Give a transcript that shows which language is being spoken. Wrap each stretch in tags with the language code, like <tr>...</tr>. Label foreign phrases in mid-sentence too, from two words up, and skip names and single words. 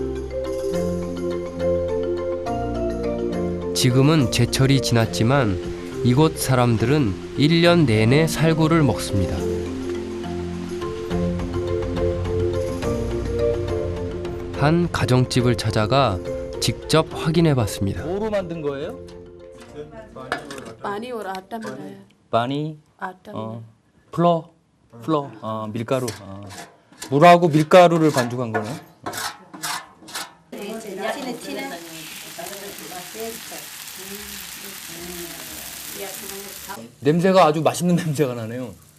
<ko>지금은 제철이 지났지만 이곳 사람들은 1년 내내 살구를 먹습니다. 한 가정집을 찾아가 직접 확인해 봤습니다. 뭐로 만든 거예요?</ko> <hi>पानी और आटा मिलाया</hi> <ko>많이</ko> <hi>आटा मिलाया।</hi> <ko>플러 밀가루 물하고 밀가루를 반죽한 거네. 냄새가 아주 맛있는 냄새가 나네요.</ko>